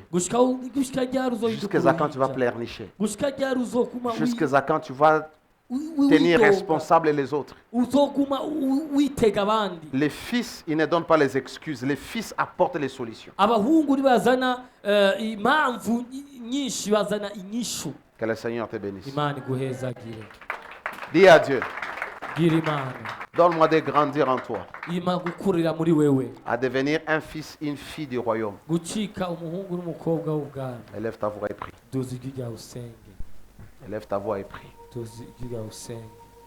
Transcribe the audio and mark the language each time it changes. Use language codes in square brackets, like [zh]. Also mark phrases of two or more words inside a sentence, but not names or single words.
[fr] Jusqu'à quand tu vas pleurnicher? Jusqu'à quand tu vas tenir responsable les autres? Les fils, ils ne donnent pas les excuses. Les fils apportent les solutions. Que le Seigneur te bénisse. [rw] imana iguhezagire. [fr] Dis à Dieu, [rw] Gira imana [fr] donne-moi de grandir en toi, [rw] ima gukurira muri wewe, [fr] à devenir un fils, une fille du royaume. [rw] gucika umuhungu n'umukobwa w'ubwami. [fr] Élève ta voix et prie. [rw] Duza ijwi ryawe usenge, [fr] Élève ta voix et prie. [rw] duza ijwi ryawe usenge.